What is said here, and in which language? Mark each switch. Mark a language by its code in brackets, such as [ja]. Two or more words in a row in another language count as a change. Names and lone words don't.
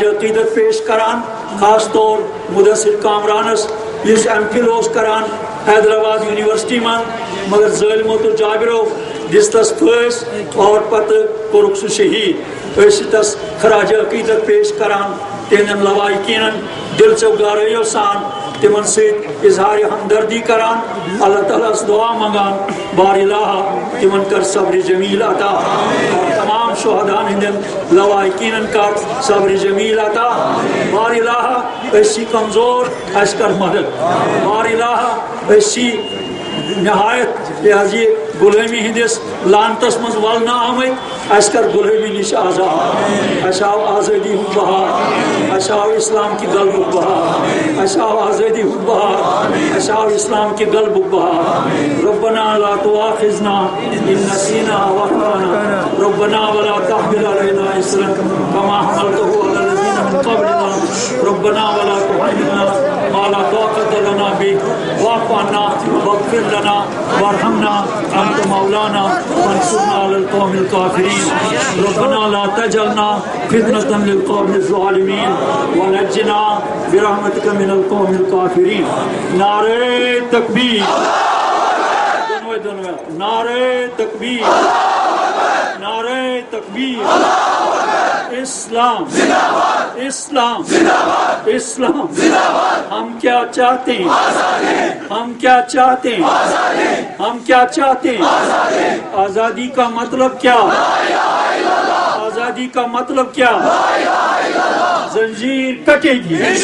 [ks] عقیدت پیش کران خاص طور مدثر کامرانس اس ایم فل کران حیدرآباد یونیورسٹی من مگر ظالمو تو جابرو دس تس پھس اور پتہ کورک سہ شہید تس خراج عقیدت پیش کران تہندن لوائقین دل چو گہرائیو سان تمن ست اظہار ہمدردی کران اللہ تعالیٰ دعا منگان بار الہ تمن کر صبر جمیل عطا اور تمام شہدان ہندن لوائقین کر صبر جمیل عطا بار الہ اسی کمزور اس کر مدد بار الہ اسی نہایت یہ غلامی ہندس لانتس مز ولنا آمت اس کر غلامی نش آزاد اس آو آزادی ہند بہار اس آو اسلام کی غلبک بہار اس آو آزادی ہند بہار اس آو اسلام کی غلبک [ar] بہار ربنا لا تؤاخذنا ان نسینا واخطانا ربنا ولا تحمل علينا اسرا كما حملته على الذين من قبلنا ربنا ولا تحملنا ما لا طاقة لنا به واعف عنا واغفر لنا وارحمنا انت مولانا وانصرنا على القوم الكافرين ربنا لا تجعلنا فتنة للقوم الظالمين ونجنا برحمتك من القوم الكافرين [ur] نعرہ تکبیر نعرہ تکبیر نعرہ تکبیر اسلام اسلام اسلام ہم کیا چاہتے ہیں ہم کیا چاہتے ہیں ہم کیا چاہتے ہیں آزادی کا مطلب کیا آزادی کا مطلب کیا زنجیر کٹے گی